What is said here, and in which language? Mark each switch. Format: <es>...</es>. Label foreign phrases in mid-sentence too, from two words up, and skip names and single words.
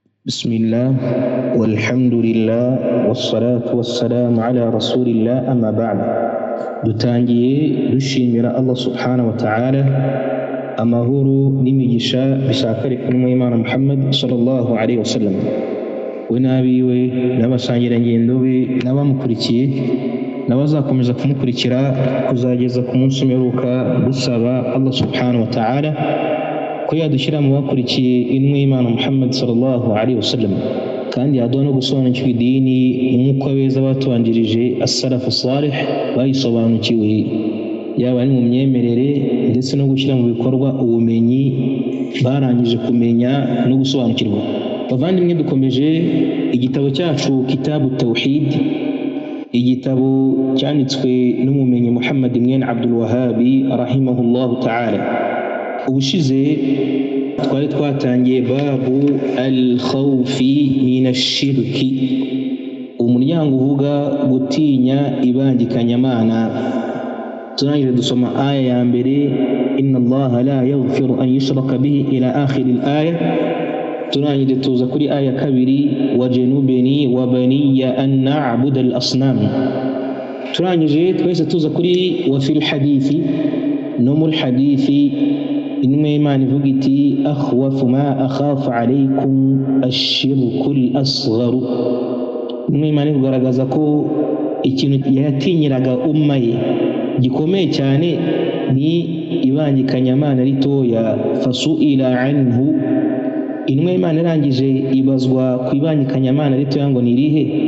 <ar>بسم الله والحمد لله والصلاة والسلام على رسول الله أما بعد.</ar> <rw>dutangiye dushimira</rw> <ar>الله سبحانه وتعالى</ar> <rw>amahoro n'imigisha bishakare kuri Imana Muhammad</rw> <ar>صلى الله عليه وسلم,</ar> <rw>we n'abiwe n'abasangirangendo be n'abamukurikiye n'abazakomeza kumukurikira kuzageza ku munsi w'imperuka, dusaba</rw> <ar>الله سبحانه وتعالى</ar> <rw>ko yadushyira mu bakurikiye intumwa y'Imana Muhammad</rw> <ar>صلى الله عليه وسلم,</ar> <rw>kandi yaduha no gusobanukirwa idini nk'uko abeza batubanjirije</rw> <ar>السلف الصالح</ar> <rw>bayisobanukiwe, yaba ari mu myemerere ndetse no gushyira mu bikorwa ubumenyi barangije kumenya no gusobanukirwa. Bavandimwe, dukomeje igitabo cyacu Kitabu Tawhid, igitabo cyanditswe n'umumenyi Muhammad ibn Abdul Wahhab</rw> <ar>رحمه الله تعالى.</ar> <rw>Ubushize twari twatangiye</rw> <ar>باب الخوف من الشرك,</ar> <rw>umuryango uvuga gutinya ibangikanyamana. Turangije dusoma aya ya mbere,</rw> <ar>إن الله لا يغفر أن يشرك به إلى آخر الآية.</ar> <rw>Turangije tuza kuri aya kabiri,</rw> <ar>واجنبني وبني أن نعبد الأصنام.</ar> <rw>Turangije twese tuza kuri</rw> <ar>وفي الحديث,</ar> <rw>no muri hadithi intumwa y'Imana ivuga iti</rw> <ar>أخوف ما أخاف عليكم الشرك الأصغر.</ar> <rw>Intumwa y'Imana igaragaza ko ikintu yatinyiraga umma ye gikomeye cyane ni ibangikanyamana ritoya.</rw> <ar>فسئل عنه,</ar> <rw>intumwa y'Imana irangije ibazwa ku ibangikanyamana ritoya ngo ni irihe?</rw>